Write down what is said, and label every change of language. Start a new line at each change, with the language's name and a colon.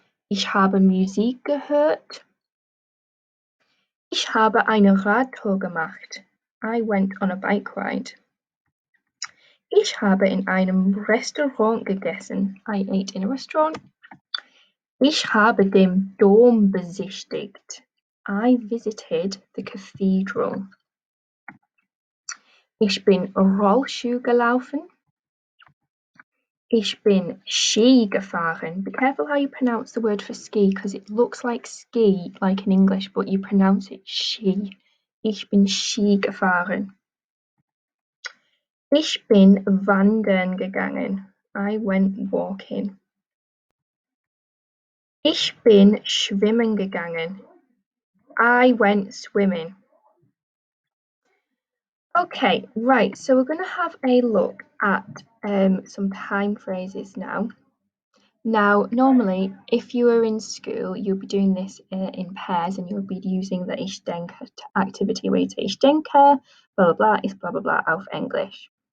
German: Ich habe Musik gehört. Ich habe eine Radtour gemacht.
English: I went on a bike ride.
German: Ich habe in einem Restaurant gegessen.
English: I ate in a restaurant.
German: Ich habe den Dom besichtigt.
English: I visited the cathedral.
German: Ich bin Rollschuh gelaufen. Ich bin Ski gefahren.
English: Be careful how you pronounce the word for ski because it looks like ski, like in English, but you pronounce it Ski.
German: Ich bin Ski gefahren. Ich bin wandern gegangen.
English: I went walking.
German: Ich bin schwimmen gegangen.
English: I went swimming. Okay, right, so we're going to have a look at some time phrases now. Now, normally, if you were in school, you'll be doing this in pairs and you'll be using the Ich denke activity where you say Ich denke, blah, blah, blah, ist blah, blah, blah auf English.